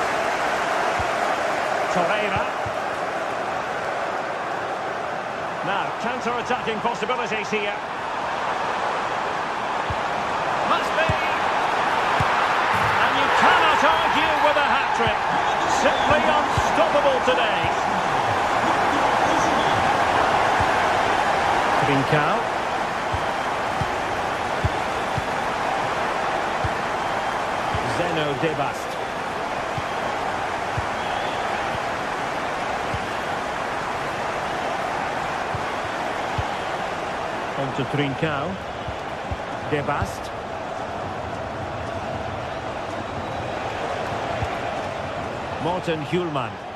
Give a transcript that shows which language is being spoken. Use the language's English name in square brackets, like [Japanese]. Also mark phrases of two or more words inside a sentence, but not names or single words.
[English] Torreira. Now, counter-attacking possibilities here. Must be! And you cannot argue with a hat-trick. Simply unstoppable today. Trincao. Zeno Debast. On to Trincao. Debast. Morten Hjulman.